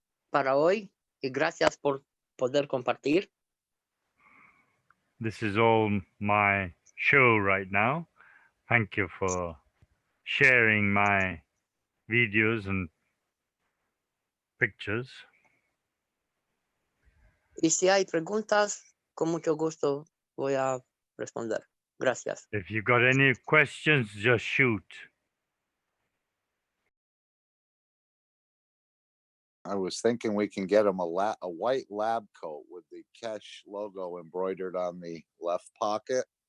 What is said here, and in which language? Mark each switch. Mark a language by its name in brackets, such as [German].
[Spanish] para hoy y gracias por poder compartir. [English] This is all my show right now. Thank you for sharing my videos and pictures. [Spanish] Y si hay preguntas, con mucho gusto voy a responder. Gracias. [English] If you got any questions, just shoot. I was thinking we can get him a white lab coat with the Keshe logo embroidered on the left pocket.